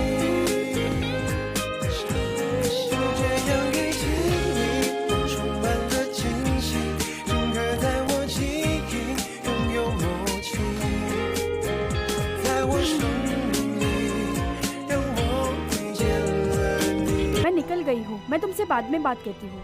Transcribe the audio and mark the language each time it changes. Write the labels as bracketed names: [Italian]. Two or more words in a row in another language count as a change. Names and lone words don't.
[Chinese] 就这样遇见你，我充满了惊喜，整个在我记忆拥有默契，在我生命里让我遇见了你。 [Hindi] मैं निकल गई हूँ, मैं तुमसे बाद में बात करती हूँ।